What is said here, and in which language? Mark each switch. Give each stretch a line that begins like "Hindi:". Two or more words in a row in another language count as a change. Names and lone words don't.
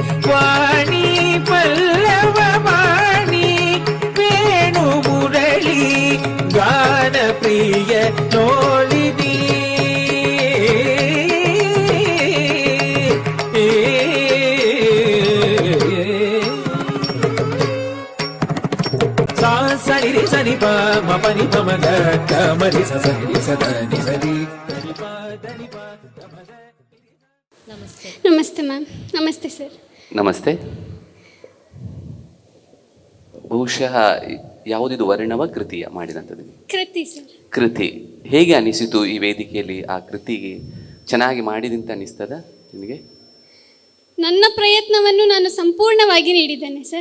Kannada: ವಾಣಿ ಪಲ್ಲವ ವಾಣಿ ವೇಣು ಮುರಳಿ ಪ್ರಿಯ ನೋಡಿದಿ ಸನಿ ರಿ ಸನಿ ಪ ಮ ಪನಿ ಪ ಮ ಗ ಗ ಮ ರಿ ಸ ಸನಿ ರಿ ಸ ದ ನಿ ಸ ರಿ ಧನಿ ಪ ಧನಿ ಪ ಗ ಮ ಗ. ನಮಸ್ತೆ. ನಮಸ್ತೆ ಮ್ಯಾಮ್. ನಮಸ್ತೆ ಸರ್. ನಮಸ್ತೆ. ಬಹುಶಃ ಯಾವುದಿದು ವರ್ಣವ ಕೃತಿಯ ಮಾಡಿದಂಥದ್ದು? ಕೃತಿ ಸರ್. ಕೃತಿ. ಹೇಗೆ ಅನಿಸಿತು ಈ ವೇದಿಕೆಯಲ್ಲಿ ಆ ಕೃತಿಗೆ ಚೆನ್ನಾಗಿ ಮಾಡಿದಂತ ಅನಿಸ್ತದ ನಿನಗೆ? ನನ್ನ ಪ್ರಯತ್ನವನ್ನು ನಾನು ಸಂಪೂರ್ಣವಾಗಿ ನೀಡಿದ್ದೇನೆ ಸರ್.